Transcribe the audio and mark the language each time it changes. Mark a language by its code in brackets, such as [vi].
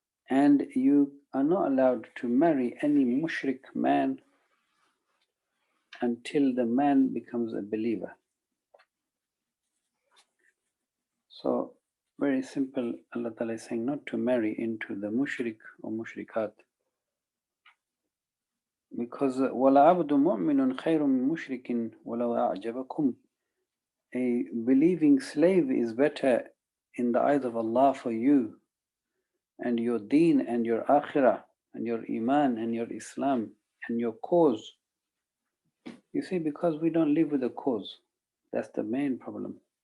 [en] And you are not allowed to marry any mushrik man until the man becomes a believer. So, very simple, Allah Ta'ala is saying not to marry into the mushrik or mushrikat. Because [ar] وَلَعَبْدُ مُؤْمِنٌ خَيْرٌ مِّن مُشْرِكٍ وَلَوْ أَعْجَبَكُمْ. [en] A believing slave is better in the eyes of Allah for you and your deen and your akhirah and your iman and your Islam and your cause. You see, because we don't live with a cause. That's the main problem.